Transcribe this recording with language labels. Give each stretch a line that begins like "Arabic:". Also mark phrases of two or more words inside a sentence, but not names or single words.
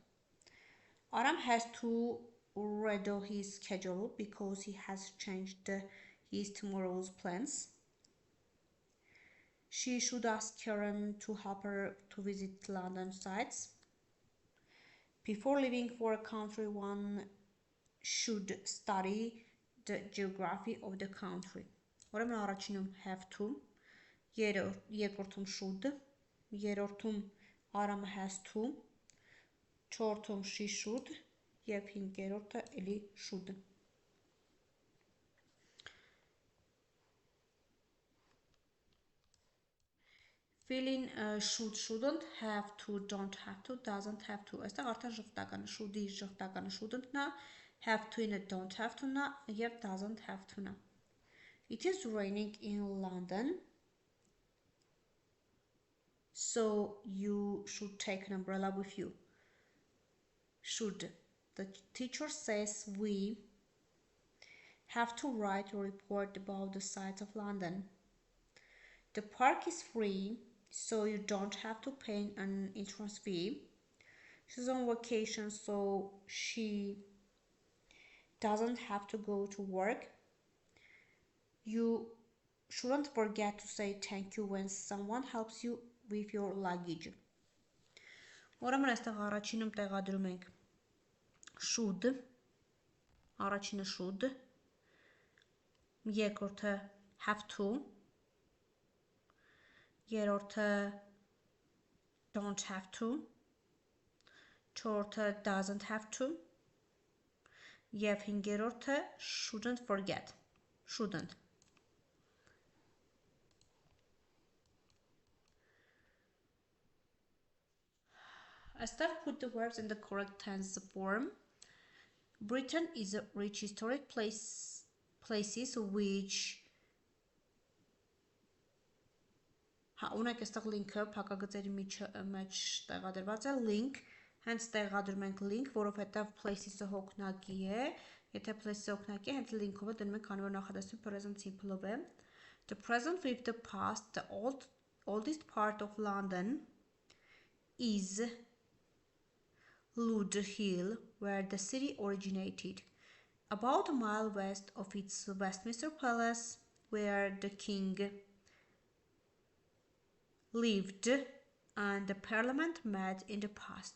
English: Aram has to redo his schedule because he has changed his tomorrow's plans. She should ask Karen to help her to visit London sites. Before leaving for a country, one should study the geography of the country.
Armenian: Ուրեմն առաջինում
English: have to,
Armenian: երկրորդում should, երրորդում Արամը
English: has to,
Armenian: չորրորդում
English: she should
Armenian: եւ հինգերորդը էլի should.
English: Fill-in should, shouldn't, have to, don't have to, doesn't have to.
Armenian: Այստեղ արդեն ժխտականը should-ի ժխտականը shouldn't-նա,
English: have to-
Armenian: ինը
English: don't have to-
Armenian: նա եւ
English: doesn't have to-
Armenian: նա.
English: It is raining in London, so you should take an umbrella with you. Should. The teacher says we have to write a report about the sights of London. The park is free, so you don't have to pay an entrance fee. She's on vacation, so she doesn't have to go to work. You shouldn't forget to say thank you when someone helps you with your luggage.
Armenian: Ուրեմն այստեղ առաջինում տեղադրում ենք should, առաջինը should, երկրորդը
English: have to,
Armenian: երրորդը
English: don't have to,
Armenian: չորրորդը
English: doesn't have to,
Armenian: եւ հինգերորդը
English: shouldn't forget,
Armenian: shouldn't.
English: Այստեղ put the verbs in the correct tense form. Britain is a rich historic places which
Armenian: ունեք այստեղ link-ը փակագծերի մեջ տեղադրված է link, հենց տեղադրում ենք link, որովհետև places-ը հոգնակի է, եթե places-ը հոգնակի է, հենց link-ով դնում ենք անվար նախադասություն
English: present simple-
Armenian: ով է.
English: The present with the past, the oldest part of London is Ludlow Hill, where the city originated, about a mile west of its Westminster Palace, where the king lived and the parliament met in the past.